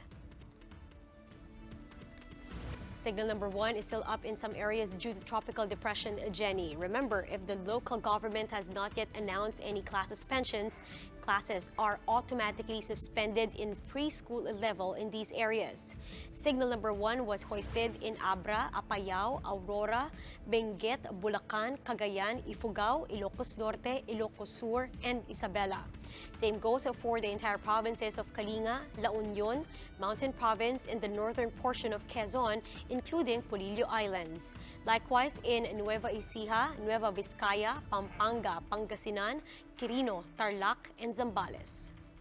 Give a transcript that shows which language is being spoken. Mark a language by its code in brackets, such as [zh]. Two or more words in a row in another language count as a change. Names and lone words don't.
[en] Signal number 1 is still up in some areas due to Tropical Depression Jenny. Remember, if the local government has not yet announced any class suspensions, classes are automatically suspended in preschool level in these areas. Signal number 1 was hoisted in Abra, Apayao, Aurora, Benguet, Bulacan, Cagayan, Ifugao, Ilocos Norte, Ilocos Sur, and Isabela. Same goes for the entire provinces of Kalinga, La Union, Mountain Province, and the northern portion of Quezon, including Polillo Islands. Likewise in Nueva Ecija, Nueva Vizcaya, Pampanga, Pangasinan, Quirino, Tarlac, and Zambales.